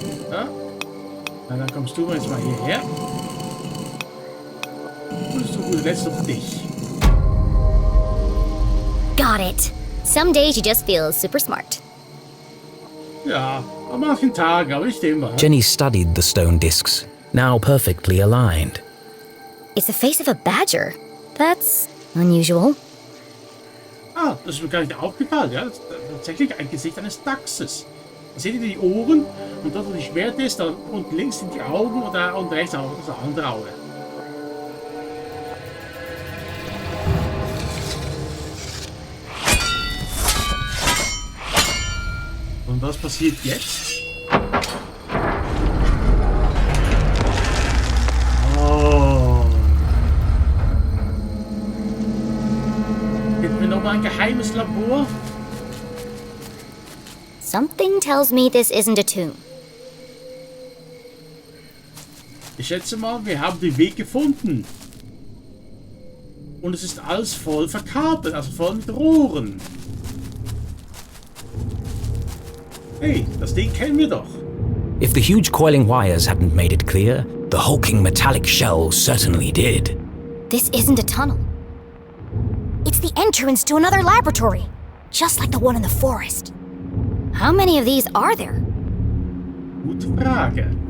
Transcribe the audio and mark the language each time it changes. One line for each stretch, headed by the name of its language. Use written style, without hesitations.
German: Ja. Na, dann kommst du jetzt mal hierher. Und zu guter Letzt auf dich.
English: Got it. Some days you just feel super smart.
German: Ja, an manchen Tagen, aber nicht immer.
English: Jenny studied the stone discs, now perfectly aligned. It's the face of a badger. That's unusual.
German: Ah, das ist mir gar nicht aufgefallen. Ja? Das ist tatsächlich ein Gesicht eines Dachses. Da seht ihr die Ohren und dort, wo die Schwert ist, da unten links sind die Augen und rechts auch das andere Auge. Und was passiert jetzt? Oh. Hätten wir nochmal ein geheimes Labor?
English: Something tells me this isn't a tomb.
German: Ich schätze mal, wir haben den Weg gefunden. Und es ist alles voll verkabelt, also voll mit Rohren. Hey, das Ding kennen wir doch.
English: If the huge coiling wires hadn't made it clear, the hulking metallic shell certainly did. This isn't a tunnel. It's the entrance to another laboratory, just like the one in the forest. How many of these are there?
German: Gute Frage.